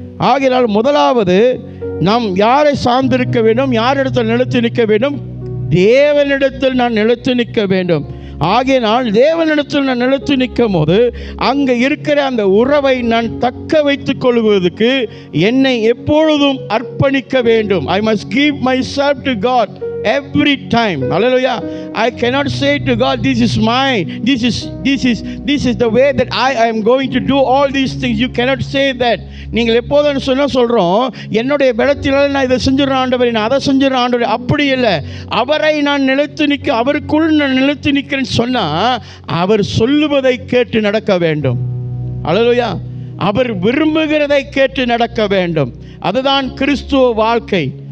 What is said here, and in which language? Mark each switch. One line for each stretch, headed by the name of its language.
Tamil: ஆகையால் முதலாவது நாம் யாரை சார்ந்திருக்க வேண்டும்? யாரிடத்தில் நிலைத்து நிற்க வேண்டும்? தேவனிடத்தில் நான் நிலைத்து நிற்க வேண்டும். ஆகையினால் தேவனிடத்தில் நான் நிலைத்து நிற்கும் போது அங்கே இருக்கிற அந்த உறவை நான் தக்க வைத்துக் கொள்வதற்கு என்னை எப்பொழுதும் அர்ப்பணிக்க வேண்டும்.
English: I must give myself to God every time. Hallelujah. I cannot say to God, this is mine, this is the way that I am going to do all these things. You cannot say that.
Tamil: நீங்கள் எப்போதும் சொல்கிறோம், என்னுடைய பலத்தினால் நான் இதை செஞ்சிடறேன் ஆண்டவரே, நான் அதை செஞ்சிடறேன் ஆண்டவரே. அப்படி இல்லை. அவரை நான் நிலைத்து நிற்க, அவருக்குள் நான் நிலைத்து நிற்கிறேன்னு சொன்னால் அவர் சொல்லுவதை கேட்டு நடக்க வேண்டும். அல்லேலூயா. அவர் விரும்புகிறதை கேட்டு நடக்க வேண்டும். அதுதான் கிறிஸ்துவ வாழ்க்கை.